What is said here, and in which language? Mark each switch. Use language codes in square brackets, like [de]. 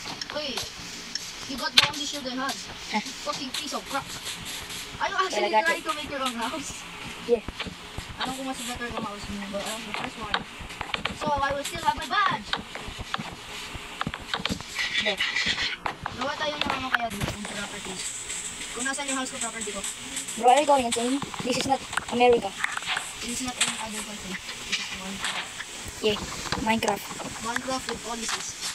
[en] Wait, you got the only shield I had. Fucking piece of crap. Are you actually trying to make your own house? Yeah. [tl] Alam ko mas better ng house mo, [en] but I the first one. So, I will still have my badge. Yeah. [tl] Gawa tayo ng ano kaya dito, yung properties. Kung nasan yung house ko, property ko. [en] Bro, are you going insane? This is not America. This is not any other country. This is Minecraft. Yeah, Minecraft. Minecraft with policies.